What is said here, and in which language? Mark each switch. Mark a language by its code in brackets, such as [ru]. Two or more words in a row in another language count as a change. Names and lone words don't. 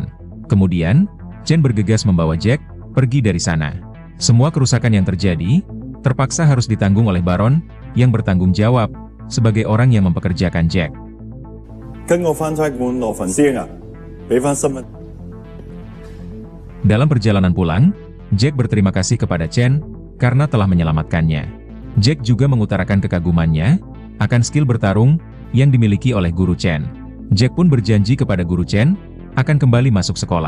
[id] Kemudian, Chen bergegas membawa Jack pergi dari sana. Semua kerusakan yang terjadi, terpaksa harus ditanggung oleh Baron, yang bertanggung jawab, sebagai orang yang mempekerjakan Jack. [yue] 跟我翻差館攞份先啊，俾翻身份。 [id] Dalam perjalanan pulang, Jack berterima kasih kepada Chen karena telah menyelamatkannya. Jack juga mengutarakan kekagumannya akan skill bertarung yang dimiliki oleh guru Chen. Jack pun berjanji kepada guru Chen akan kembali masuk sekolah.